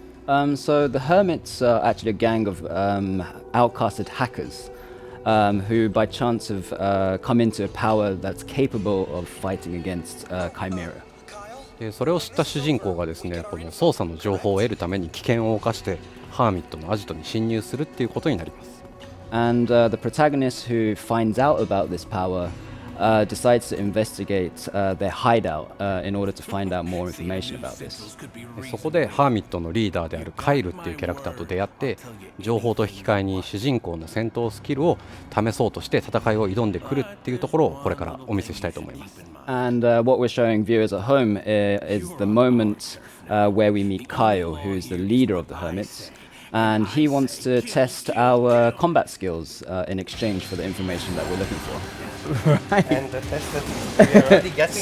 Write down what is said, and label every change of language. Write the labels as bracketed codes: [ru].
[en] So the Hermits are actually a gang of outcasted hackers who by chance have come into a power that's capable of fighting against Chimera. [ja] でそれを知った主人公がですね、この操作の情報を得るために危険を冒してハーミットのアジトに侵入するっていうことになります。 [en] And the protagonist who finds out about this power decides to investigate their hideout in order to find out more information about this. [ja] そこでハーミットのリーダーであるカイルっていうキャラクターと出会って情報と引き換えに主人公の戦闘スキルを試そうとして戦いを挑んでくるっていうところをこれからお見せしたいと思います。 [en] And what we're showing viewers at home is the moment where we meet Kyle, who is the leader of the Hermits. And he wants to test our combat skills in exchange for the information that we're looking for. Right. And the test that we are already getting